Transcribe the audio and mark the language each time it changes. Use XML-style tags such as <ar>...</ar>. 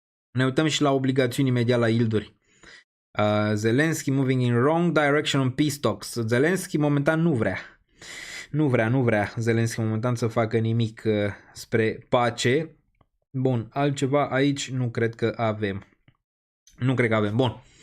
<ro>Ne uităm și la obligațiuni imediat la yielduri.</ro> <en>Zelensky moving in wrong direction on peace talks.</en> <ro>Zelensky momentan nu vrea Zelensky momentan să facă nimic spre pace. Bun, altceva aici nu cred că avem. Bun.</ro>